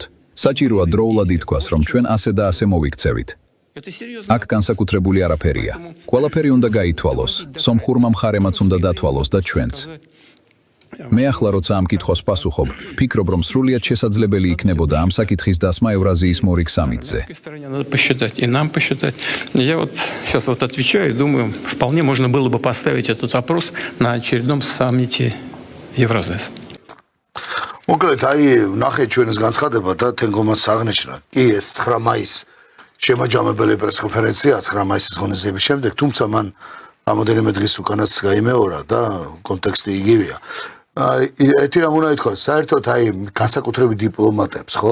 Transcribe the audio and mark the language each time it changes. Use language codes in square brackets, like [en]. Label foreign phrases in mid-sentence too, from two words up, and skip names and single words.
[ka] საჭიროა დროულად ითქვას, რომ ჩვენ ასე და ასე მოვიქცევით. აქ განსაკუთრებული არაფერია. ყველაფერი უნდა გაითვალოს, სომხურმა მხარემაც უნდა დათვალოს და ჩვენც. მე ახლა როცა ამ კითხვას пасუხობ, ვფიქრობ, რომ სრულიად შესაძლებელი იქნებოდა ამ საკითხის დასმა ევრაზიის მორიგ სამიტზე. [ru] С стороны надо посчитать, и нам посчитать. Я вот сейчас вот отвечаю, думаю, вполне можно было бы поставить этот вопрос на очередном саммите Евразес. [ka] მოკლედ, ნახე ჩვენს განცხადება და თენგომაც აღნიშნა. კი, ეს 9 მაისს შემაჯამებელი პრესკონფერენცია 9 მაისის ღონისძიების შემდეგ, თუმცა მან რამოდენიმე დღის უკანაც გაიმეორა და კონტექსტი იგივეა. ერთი რამ უნდა ითქვას, საერთოდ განსაკუთრებით დიპლომატებს, ხო?